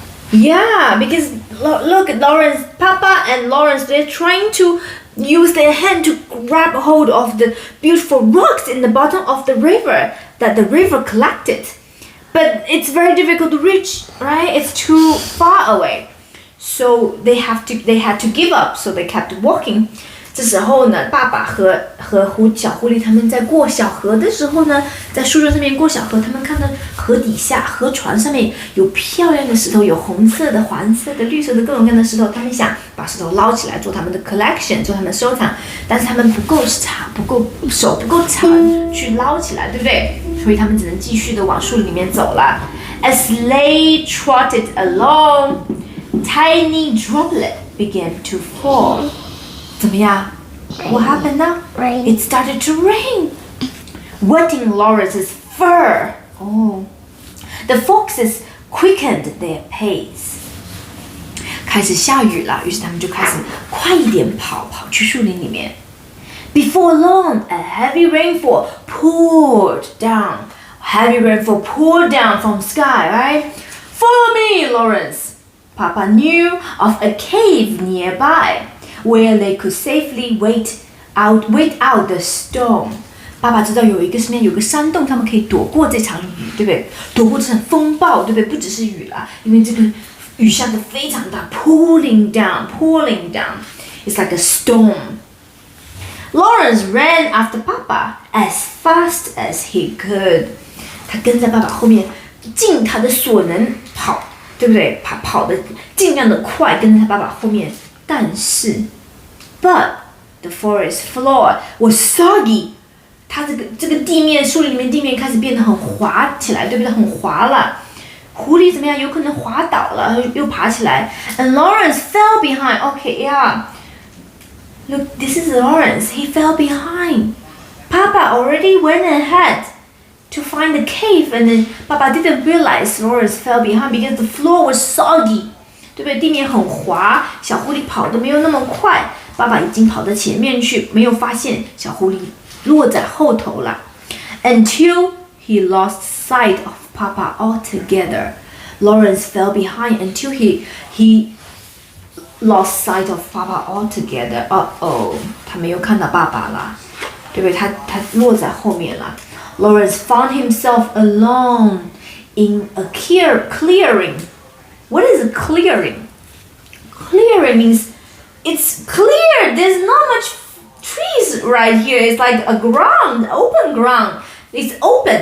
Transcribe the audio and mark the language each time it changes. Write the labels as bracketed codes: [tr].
[en] Yeah, because look at Lawrence, Papa and Lawrence, they're trying to use their hand to grab hold of the beautiful rocks in the bottom of the river that the river collected. But it's very difficult to reach, right? It's too far away. So they had to give up, so they kept walking. [zh] 这时候呢，爸爸和小狐狸他们在过小河的时候呢，在树枝上面过小河，他们看到河底下河船上面有漂亮的石头，有红色的、黄色的、绿色的各种各样的石头，他们想把石头捞起来做他们的 collection， 做他们的收藏，但是他们手不够长去捞起来，对不对？所以他们只能继续的往树里面走了。 [en] As they trotted along, tiny droplets began to fall. [zh] 怎么样 [en] What happened now? Rain. It started to rain, wetting Lawrence's fur. Oh, the foxes quickened their pace. [zh] 开始下雨了，于是他们就开始快一点跑去树林里面。 [en] Before long, a heavy rainfall poured down. Heavy rainfall poured down from sky, right? Follow me, Lawrence. Papa knew of a cave nearby, where they could safely wait out the storm. [zh] 爸爸知道有一个山洞，他们可以躲过这场雨，对不对？躲过这场风暴，对不对？不只是雨啦，因为这个雨下得非常大 ， [en] pouring down. It's like a storm. Lawrence ran after Papa as fast as he could. [zh] 他跟在爸爸后面，尽他的所能跑，对不对？跑得尽量的快，跟在他爸爸后面。但是 [en] ，but the forest floor was soggy. [zh] 它这个地面，树林里面地面开始变得很滑起来，对不对？很滑了。狐狸怎么样？有可能滑倒了，又爬起来。 [en] And Lawrence fell behind. Okay, yeah. Look, this is Lawrence. He fell behind. Papa already went ahead to find the cave, and then Papa didn't realize Lawrence fell behind because the floor was soggy. [zh] 对不对？地面很滑，小狐狸跑得没有那么快。爸爸已经跑到前面去，没有发现小狐狸落在后头了。 [en] Until he lost sight of Papa altogether. Lawrence fell behind until he lost sight of Papa altogether. [zh] Uh-oh, 他没有看到爸爸了，对不对？他落在后面了。 [en] Lawrence found himself alone in a clearing. What is a clearing? Clearing means it's clear. There's not much trees right here. It's like a open ground. It's open.